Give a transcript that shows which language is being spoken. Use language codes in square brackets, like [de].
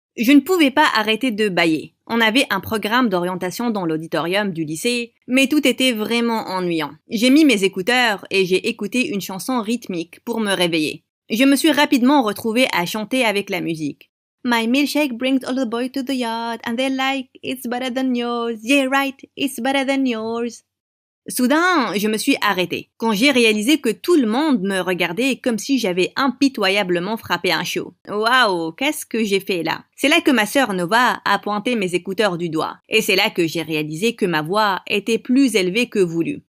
[fr] Je ne pouvais pas arrêter de bâiller. On avait un programme d'orientation dans l'auditorium du lycée, mais tout était vraiment ennuyant. J'ai mis mes écouteurs et j'ai écouté une chanson rythmique pour me réveiller. Je me suis rapidement retrouvée à chanter avec la musique. [en] My milkshake brings all the boys to the yard and they're like, it's better than yours. Yeah, right, it's better than yours. [fr] Soudain, je me suis arrêtée, quand j'ai réalisé que tout le monde me regardait comme si j'avais impitoyablement frappé un show. Waouh, qu'est-ce que j'ai fait là? C'est là que ma sœur Nova a pointé mes écouteurs du doigt, et c'est là que j'ai réalisé que ma voix était plus élevée que voulu.